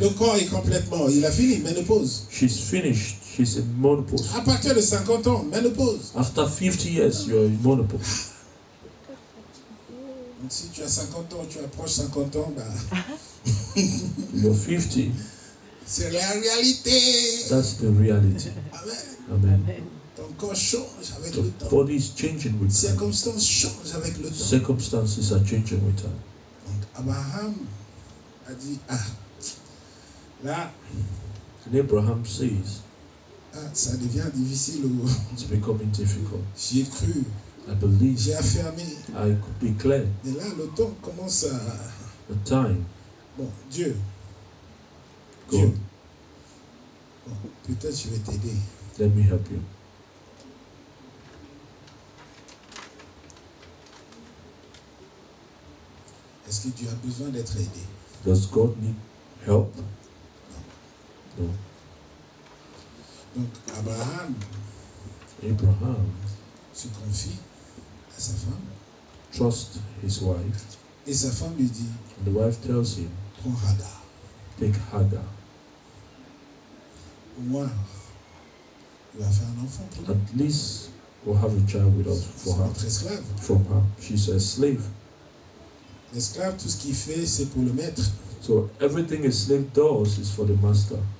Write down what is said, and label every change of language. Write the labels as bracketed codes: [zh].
[fr] Le corps est complètement. Il a fini, ménopause. [en] She's finished. She's in menopause. [fr] À partir de 50 ans, ménopause. [en] After 50 years, you're in menopause. [fr] Donc si tu as 50 ans, tu approches 50 ans, bah, [en] You're 50. [fr] c'est la réalité. [en] That's the reality. Amen. Amen. [fr] Ton corps change avec [en] The [fr] le temps. [en] body is changing with [fr] Les [en] time. [fr] circonstances changent avec le temps. [en] Circumstances are changing with time. [fr] Donc Abraham a dit, là, [en] And Abraham says, [fr] ça devient difficile. [en] it's becoming difficult. [fr] J'y ai cru, [en] I believe, [fr] j'ai affirmé. [en] I declare, [fr] Et là, le temps commence à... [en] the time, [fr] Bon, Dieu. [en] God, [fr] Dieu. Bon, peut-être je vais t'aider. [en] let me help you. [fr] Est-ce que Dieu a besoin d'être aidé? [en] Does God need help? No. [fr] Donc Abraham [en] Abraham [fr] se confie à sa femme [en] trusts his wife, [fr] et sa femme lui dit, [en] and the wife tells him, [fr] prends Hagar. [en] take Hagar. [fr] Au moins, il va faire un enfant pour nous. [en] At least we'll have a child with us [fr] C'est [en] for her. [fr] notre esclave. [en] From her. She's a slave. [fr] L'esclave, tout ce qu'il fait, c'est pour le maître. [en] So everything a slave does is for the master.